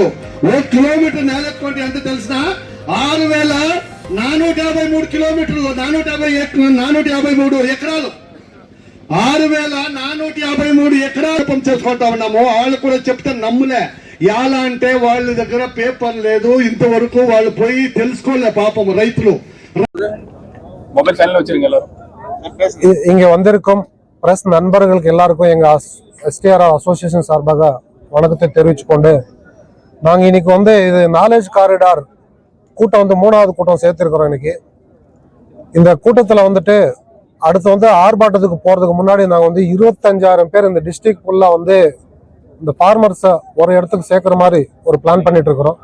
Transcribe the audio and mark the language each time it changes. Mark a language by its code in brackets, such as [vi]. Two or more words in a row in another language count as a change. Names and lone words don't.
[te] 1 కిలోమీటర్ నేలెత్తుకుంటే ఎంత తెలిసినా 6,453 కిలోమీటర్లు, 453 ఎకరాలు, 6,453 ఎకరాలు చేసుకుంటా ఉన్నాము. వాళ్ళు కూడా చెప్తే నమ్ములే. ఎలా అంటే వాళ్ళ దగ్గర పేపర్ లేదు, ఇంతవరకు వాళ్ళు పోయి తెలుసుకోలే పాపం రైతులు. [ta] இங்க வந்திருக்கும் பிரஸ் நண்பர்களுக்கு எல்லாருக்கும் எங்க STR அசோசியேஷன் சார்பாக வணக்கத்தை தெரிவிச்சு கொண்டு, நாங்க இன்னைக்கு வந்து இது [en] knowledge corridor [ta] கூட்டம் வந்து 3வது கூட்டம் சேர்த்திருக்கிறோம். இன்னைக்கு இந்த கூட்டத்துல வந்துட்டு அடுத்து வந்து ஆர்ப்பாட்டத்துக்கு போறதுக்கு முன்னாடி நாங்க வந்து 25,000 பேர் இந்த டிஸ்ட்ரிக்ட் ஃபுல்லா வந்து இந்த ஃபார்மர்ஸை ஒரு இடத்துக்கு சேர்க்கிற மாதிரி ஒரு பிளான் பண்ணிட்டு இருக்கிறோம்.